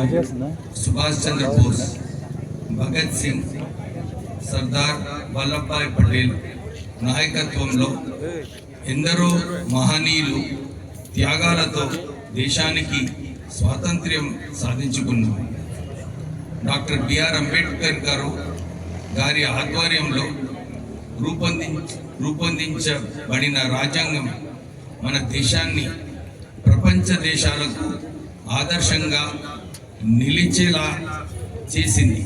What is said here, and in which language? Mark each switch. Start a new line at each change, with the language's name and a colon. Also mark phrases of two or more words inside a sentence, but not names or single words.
Telugu: सुभाष चंद्र बोस, भगत सिंह, सरदार वल्लभभाई पटेल నాయకత్వంలో ఎందరో మహనీయులు త్యాగాలతో దేశానికి స్వాతంత్ర్యం సాధించుకున్నారు। డాక్టర్ బిఆర్ అంబేద్కర్ గారి ఆధ్వర్యంలో రూపొందించబడిన రాజ్యాంగం మన దేశాన్ని ప్రపంచ దేశాలకు ఆదర్శంగా నిలిచేలా చేసింది।